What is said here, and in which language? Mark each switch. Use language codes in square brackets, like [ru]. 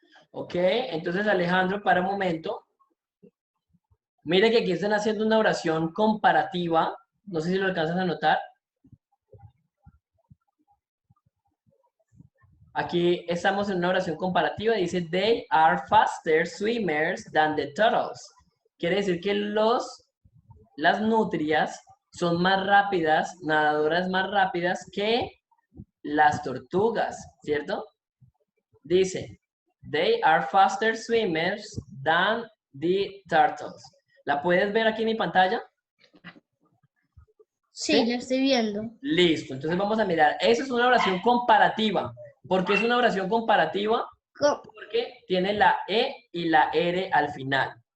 [es] Ok, entonces Alejandro, para un momento. Mire que aquí están haciendo una oración comparativa. No sé si lo alcanzas a notar. Aquí estamos en una oración comparativa. [en] Dice, they are faster swimmers than the turtles. [es] Quiere decir que las nutrias son más rápidas, nadadoras más rápidas que las tortugas, ¿cierto? [en] Dice, they are faster swimmers than the turtles. [es] ¿La puedes ver aquí en mi pantalla? Sí, lo estoy viendo. Listo, entonces vamos a mirar. Esa es una oración comparativa. ¿Por qué es una oración comparativa? Porque tiene la E y la R al final.